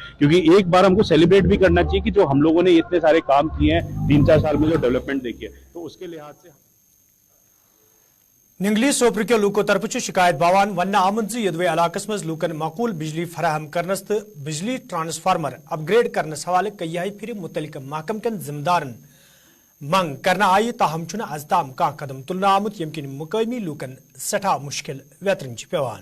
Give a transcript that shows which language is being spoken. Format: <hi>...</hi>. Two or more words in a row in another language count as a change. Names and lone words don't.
<hi>क्योंकि एक बार हमको सेलिब्रेट भी करना चाहिए कि जो हम लोगों ने इतने सारे काम किए हैं 3-4 साल में, जो डेवलपमेंट देखी है, तो उसके लिहाज से</hi> <ks>निंगली सोपर के लूको तरफ शिकायत बावान वन आमद यदवे इलाकस मज लूकन माकूल बिजली फराहम करनस तो बिजली ट्रांसफार्मर अपग्रेड करनस हवाले कई फिर मुतलिक महकम कन जिम्मेदारन मंग करना आई, ताहम चुना अजताम का कदम तुलना आमुत यमकिन मुकामी लूकन सठा मुश्किल वेतरन पेवान।</ks>